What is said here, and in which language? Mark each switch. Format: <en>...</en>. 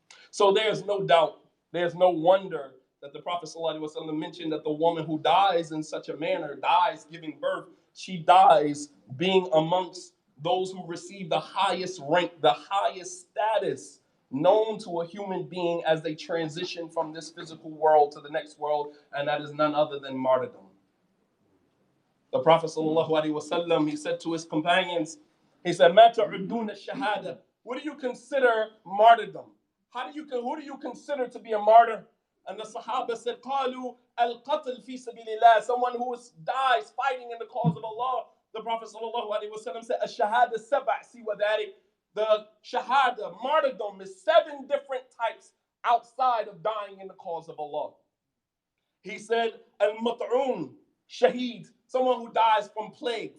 <en>So there's no doubt, there's no wonder that the Prophet ﷺ mentioned that the woman who dies in such a manner, dies giving birth, she dies being amongst those who receive the highest rank, the highest status known to a human being as they transition from this physical world to the next world, and that is none other than martyrdom. The Prophet ﷺ, he said to his companions, he said,</en> <ar>مَا تَعُدُّونَ الشَّهَادَةِ.</ar> <en>What do you consider martyrdom? Who do you consider to be a martyr? And the Sahaba said,</en> <ar>قَالُوا الْقَتْلِ فِي سَبِيلِ اللَّهِ.</ar> <en>Someone who dies fighting in the cause of Allah. The Prophet ﷺ said,</en> <ar>الشَّهَادَةِ سَبْعَ سِوَى ذَلِكَ.</ar> <en>The shahada, martyrdom, is 7 different types outside of dying in the cause of Allah. He said, al-mat'un, shaheed, someone who dies from plague.</en>